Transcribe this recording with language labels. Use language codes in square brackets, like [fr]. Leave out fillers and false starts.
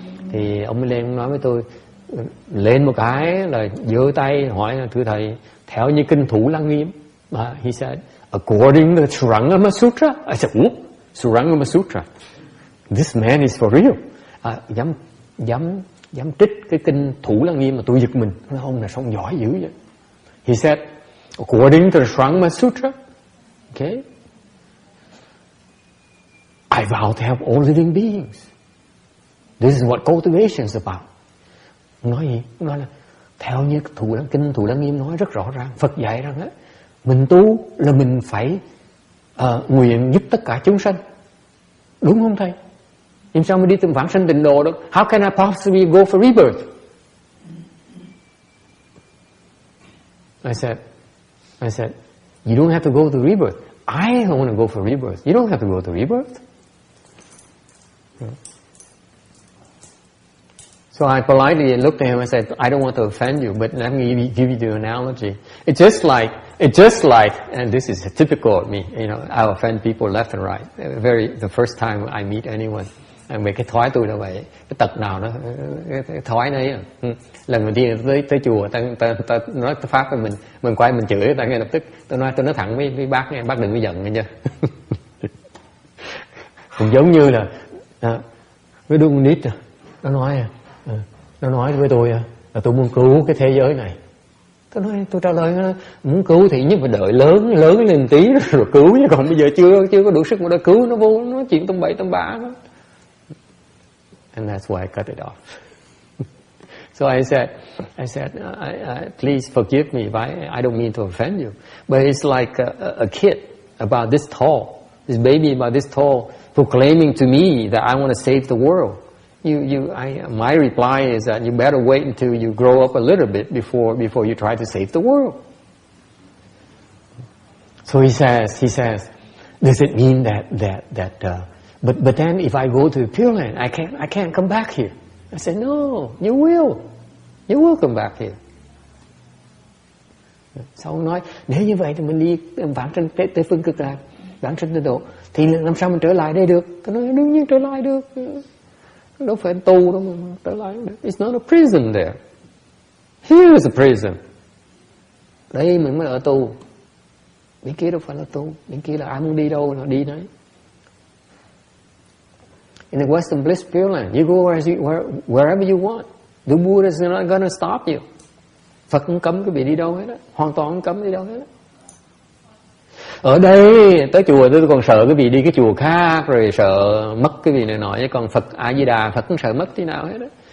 [vi] Thì ông mới lên nói với tôi, lên một cái là giơ tay hỏi là thưa thầy, theo như kinh Thủ Lăng Nghiêm, [en] he said, according to the Surangama Sutra. [vi] I said, what? Surangama Sutra. [en] This man is for real. [vi] Dám trích cái kinh Thủ Lăng Nghiêm mà tôi giật mình. Ông này sao giỏi dữ vậy? [en] He said, according to the Surangama Sutra, okay, I vow to help all living beings. This is what cultivation is about. [vi] Nói gì? Nói là theo như kinh Thủ Lăng Nghiêm nói rất rõ ràng, Phật dạy rằng mình tu là mình phải nguyện giúp tất cả chúng sanh. Đúng không thầy? Nhưng sao mới đi tìm vãng sanh tịnh độ được? [en] How can I possibly go for rebirth? I said, you don't have to go to rebirth. I don't want to go for rebirth. You don't have to go to rebirth. So I politely looked at him and said, I don't want to offend you, but let me give you the analogy. It's just like, and this is typical of me, you know, I offend people left and right. The first time I meet anyone. [vi] Về cái thói tôi là vậy, cái tật nào đó, cái thói đấy. Lần đầu tiên tới chùa, ta nói pháp với mình quay mình chửi, ta ngay lập tức, tôi nói thẳng với bác nghe, bác đừng có giận nghe chưa. Cũng giống như là với đứa con nít, nó nói với tôi là tôi muốn cứu cái thế giới này. Tôi trả lời muốn cứu thì nhất phải đợi lớn lên tí rồi cứu, chứ còn bây giờ chưa có đủ sức mà đã cứu, nó vô nó chuyện tông bậy tông bạ đó. [en] And that's why I cut it off. So I said, please forgive me if I don't mean to offend you, but it's like a kid about this tall, this baby about this tall, proclaiming to me that I want to save the world. My reply is that you better wait until you grow up a little bit before you try to save the world. So he says, does it mean that but then if I go to the Pure Land, I can't come back here? I said, no, you will come back here. [vi] Sau ông nói, nếu như vậy thì mình đi vãng sanh tới phương cực lạc, vãng sanh tịnh độ, thì làm sao mình trở lại đây được? Tôi nói đương nhiên trở lại được. Đâu phải tu đâu mà trở lại được. [en] It's not a prison there. Here is a prison. [vi] Đây mình mới ở tu. Bên kia đâu phải là tu. Bên kia là ai muốn đi đâu là đi đấy. [en] In the Western Bliss Pure Land, you go wherever you want. The Buddha is not going to stop you. [vi] Phật không cấm quý vị đi đâu hết đó. Hoàn toàn không cấm đi đâu hết đó. Ở đây tới chùa tôi còn sợ quý vị đi cái chùa khác rồi sợ mất cái vị này nọ, chứ còn Phật A Di Đà Phật không sợ mất tí nào hết đó.